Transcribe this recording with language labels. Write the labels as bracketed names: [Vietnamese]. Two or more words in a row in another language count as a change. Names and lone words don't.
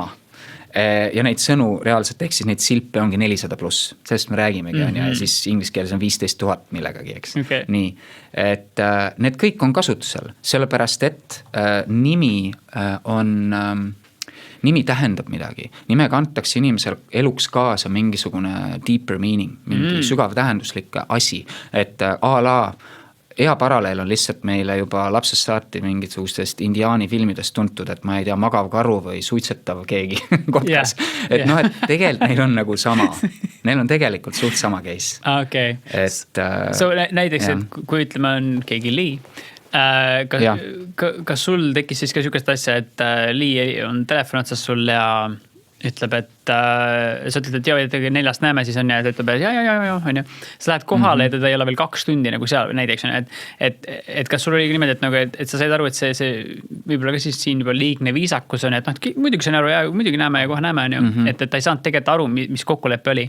[Estonian] Ja neid sõnu reaalselt, ehk siis neid silpe ongi 400 pluss, sellest me räägimegi, ja siis inglise keeles on 15 000 millegagi, eks. Okay. Nii, et need kõik on kasutusel, sellepärast et nimi tähendab midagi. Nimega antakse inimesel eluks kaasa mingisugune [English] deeper meaning, [Estonian] mingi sügav tähenduslik asi, et a la hea paralleel on lihtsalt meile juba lapsest saati mingisugustest indiaani filmidest tuntud, et ma ei tea, magav karu või suitsetav keegi kotkas. Et noh, et tegelikult neil on nagu sama. Neil on tegelikult suht sama case. Okay. So näiteks, et kui ütleme on keegi Lee, kas sul tekkis siis ka sükest asja, et Lee on telefon otsas sul ja ütleb, et sa ütled, et jah, 4 näeme, siis on ja ta ütleb, et ja, on ju. Sa lähed kohale ja teda ei ole veel 2 tundi nagu seal näiteks on, et kas sul oli niimoodi, et, nagu, et sa said aru, et see võib-olla ka siis siin juba liigne viisakus on, et muidugi sain aru ja muidugi näeme ja kohe näeme on ju, et ta ei saanud tegelikult aru, mis kokkulepe oli.